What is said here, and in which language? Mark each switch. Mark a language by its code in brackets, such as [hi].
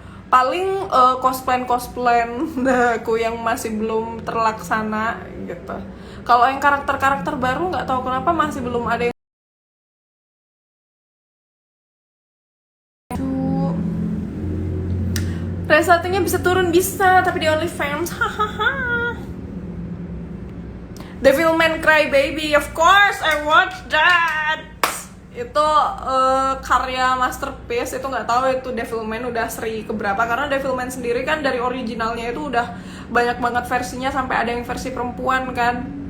[id] Paling cosplayan aku yang masih belum terlaksana gitu. Kalau yang karakter baru nggak tahu kenapa masih belum ada yang resatinya bisa turun, bisa, tapi di OnlyFans. Hahaha. [en] Devilman Crybaby, of course I watched that. [id] Itu karya masterpiece. Itu nggak tahu itu Devilman udah seri keberapa, karena Devilman sendiri kan dari originalnya itu udah banyak banget versinya, sampai ada yang versi perempuan kan.